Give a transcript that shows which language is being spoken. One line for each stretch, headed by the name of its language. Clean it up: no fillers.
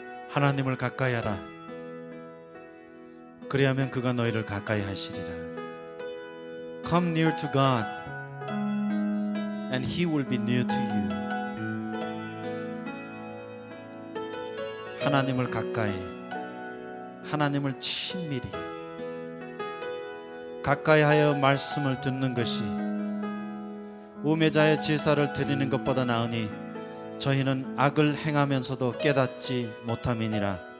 Korean: 하나님을 가까이 하라. 그리하면 그가 너희를 가까이 하시리라.
English: Come near to God and He will be near to you.
Korean: 하나님을 가까이, 하나님을 친밀히 가까이 하여 말씀을 듣는 것이 우매자의 제사를 드리는 것보다 나으니 저희는 악을 행하면서도 깨닫지 못함이니라.